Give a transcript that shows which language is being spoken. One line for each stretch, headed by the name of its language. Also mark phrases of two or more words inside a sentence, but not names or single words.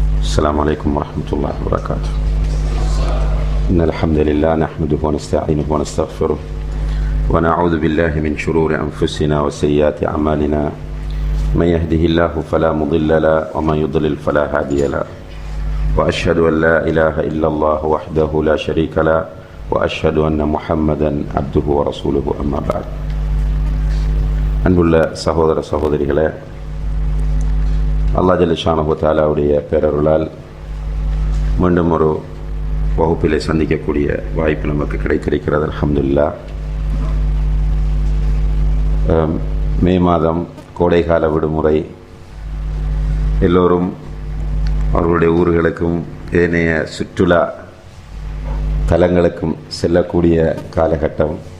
Arabic: السلام عليكم ورحمة الله وبركاته. إن الحمد لله نحمده ونستعينه ونستغفره ونعوذ بالله من شرور أنفسنا وسيئات أعمالنا من يهده الله فلا مضل له ومن يضلل فلا هادي له وأشهد أن لا إله إلا الله وحده لا شريك له وأشهد أن محمدا عبده ورسوله أما بعد.
Tamil: அன்புள்ள சகோதர சகோதரிகளே,
Arabic: الله جل شأنه
Tamil: தஆலாவுடைய பேரருளால் மீண்டும் ஒரு வகுப்பிலே சந்திக்கக்கூடிய வாய்ப்பு நமக்கு கிடைத்திருக்கிறது.
Arabic: அல்ஹம்துலில்லாஹ்.
Tamil: மே மாதம் கோடைகால விடுமுறை, எல்லோரும் அவர்களுடைய ஊர்களுக்கும் ஏனைய சுற்றுலா தலங்களுக்கும் செல்லக்கூடிய காலகட்டம்.